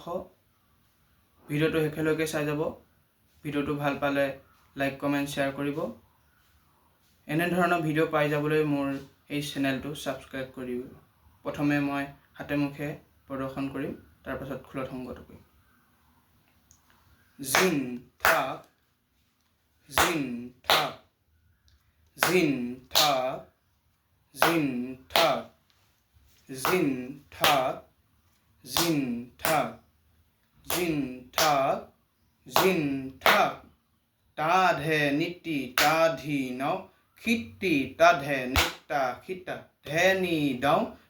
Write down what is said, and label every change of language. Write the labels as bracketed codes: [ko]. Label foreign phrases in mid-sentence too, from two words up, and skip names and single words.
[as] ভিডিঅ'টো শেষলৈকে চাই যাব। ভিডিঅ'টো ভাল পালে [en] লাইক কমেণ্ট শ্বেয়াৰ [as] কৰিব। এনেধৰণৰ ভিডিঅ' পাই যাবলৈ মোৰ এই চেনেলটো ছাবস্ক্ৰাইব কৰিব। প্ৰথমে মই হাতে মুখে প্ৰদৰ্শন কৰিম, তাৰপাছত খোলত সংগত কৰিম। জিন থাক জিন থাক জিন থাক জিন থাক জিন থাক জিন থাক জিন থাক জিন থাক তা ধে নিতি তা ধি নৌ খিতি তা ধে নিতা খিতা ধেনি দৌ